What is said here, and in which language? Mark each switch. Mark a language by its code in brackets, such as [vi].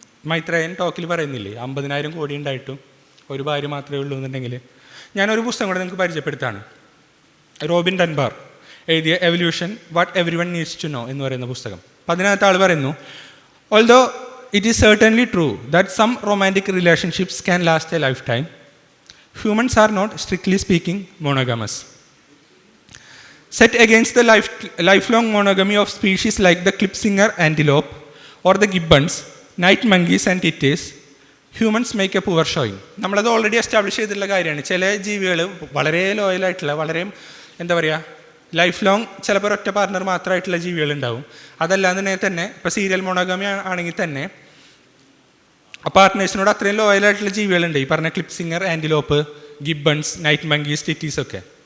[ml] മൈത്രേയൻ ടോക്കിൽ പറയുന്നില്ലേ 50,000 കോടി ഉണ്ടായിട്ടും ഒരു ഭാര്യ മാത്രമേ ഉള്ളൂ എന്നുണ്ടെങ്കിൽ, ഞാനൊരു പുസ്തകം കൂടെ നിങ്ങൾക്ക് പരിചയപ്പെടുത്താണ്. റോബിൻ ഡൻബാർ എഴുതിയ evolution what every one needs to know എന്ന് പറയുന്ന പുസ്തകം. അപ്പം അതിനകത്ത് ആൾ പറയുന്നു, [en] Although it is certainly true that some romantic relationships can last a lifetime, humans are not, strictly speaking, monogamous. Set against the lifelong monogamy of species like the Klipsinger antelope or the gibbons, night monkeys and titters, humans make a poor showing. [ml] നമ്മളത് already establish ചെയ്തിട്ടുള്ള കാര്യമാണ്. ചില ജീവികൾ വളരെ ലോയലായിട്ടുള്ള, വളരെ എന്താ പറയുക, life long ചിലപ്പോൾ ഒറ്റ പാർട്ണർ മാത്രമായിട്ടുള്ള ജീവികളുണ്ടാവും. അതല്ലാതെ തന്നെ ഇപ്പോൾ സീരിയൽ മോണോഗമി ആണെങ്കിൽ തന്നെ ആ പാർട്ട്നേഴ്സിനോട് അത്രയും ലോയലായിട്ടുള്ള ജീവികളുണ്ട്. ഈ പറഞ്ഞ ക്ലിപ്സിങ്ങർ, ആൻറ്റിലോപ്പ്, ഗിബൺസ്, നൈറ്റ് മങ്കീസ്, ടിറ്റീസ് ഒക്കെ.